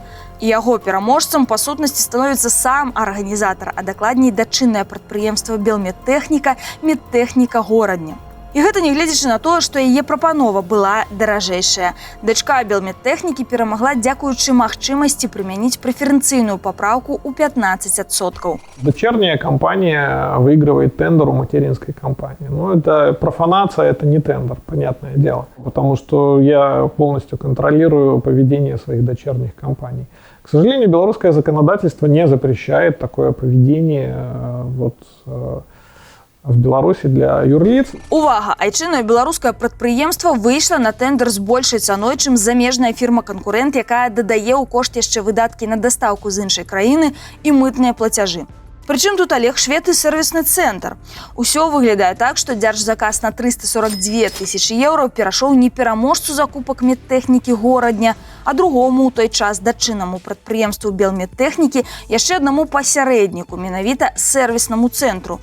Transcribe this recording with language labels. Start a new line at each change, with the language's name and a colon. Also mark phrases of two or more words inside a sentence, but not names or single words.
Belarusian: І яго пераможцам, па сутнасці, становіцца сам арганізатар, а дакладней дачыннае прадпрыемства Белмедтэхніка, Медтэхніка Горадня. І гэта не гледзячы на тое, што яе прапанова была даражэйшая. Дачка Белмедтэхнікі перамагла дзякуючы магчымасці прымяніць прэферэнцыйную папраўку ў 15%.
Russian: Дочерняя компания выигрывает тендер у материнской компании. Но это профанация, это не тендер, понятное дело. Потому что я полностью контролирую поведение своих дочерних компаний. К сожалению, белорусское законодательство не запрещает такое поведение в Беларусі для юрліц.
Belarusian: Увага! Айчыннае беларускае прадпрыемства выйшла на тэндэр з большай цаной, чым замежная фірма-канкурэнт, якая дадае ў кошт яшчэ выдаткі на дастаўку з іншай краіны і мытныя плацяжы. Прычым тут Олег Швед і сервісны цэнтр. Усё выглядае так, што дзяржзаказ на 342 тысячи еўра перашоў не пераможцу закупак медтэхнікі Горадня, а другому ў той час дачыннаму прадпрыемству Белмедтэхнікі, яшчэ аднаму пасярэдніку, менавіта сервіснаму цэнтру.